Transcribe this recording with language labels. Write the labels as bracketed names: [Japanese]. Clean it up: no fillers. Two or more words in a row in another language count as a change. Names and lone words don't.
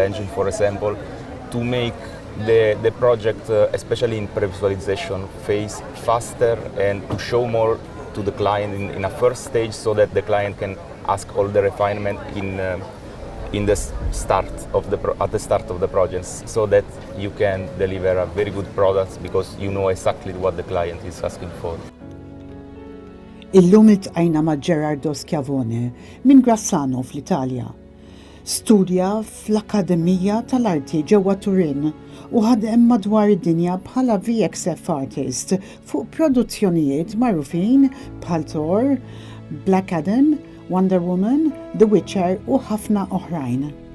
[English] Engine, for example, to make the project, especially in pre-visualization phase, faster and to show more to the client in a first stage, so that the client can ask all the refinement at the start of the project, so that you can deliver a very good product because you know exactly what the client is asking for. [Maltese] Illum iltqajna ma' Gerardo Schiavone minn Grassano fl-Italja. Studja fl-Akkademija tal-Arti ġewwa Turin u ħadem madwar id-dinja bħala [English] VXF artist [Maltese] fuq produzzjonijiet magħrufin bħal Thor, Black Adam, Wonder Woman, The Witcher u ħafna oħrajn.